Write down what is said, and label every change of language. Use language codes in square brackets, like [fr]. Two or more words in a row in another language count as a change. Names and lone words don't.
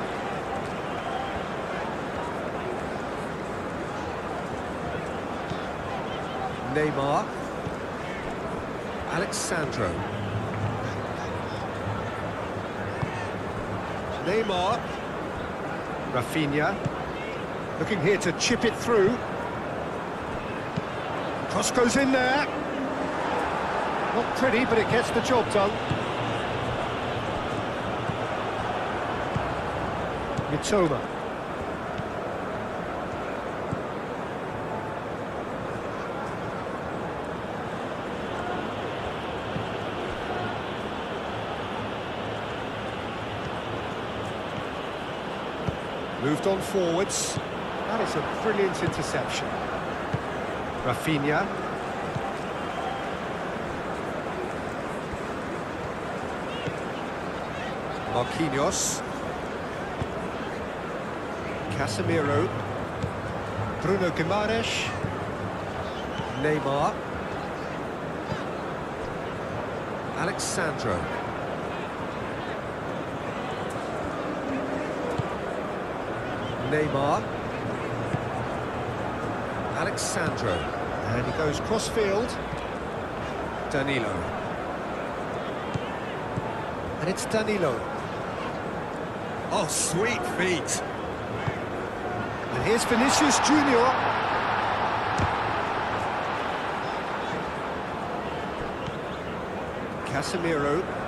[en] Neymar. Alexandro. Neymar. Rafinha. Looking here to chip it through. Cross goes in there. Not pretty, but it gets the job done. Mitoma. Moved on forwards. That is a brilliant interception. Rafinha. Marquinhos. Casemiro. Bruno Guimaraes. Neymar. Alexandro. Neymar. Alexandro. And he goes cross-field. Danilo. And it's Danilo. Oh, sweet feet. And here's Vinicius Junior. Casemiro.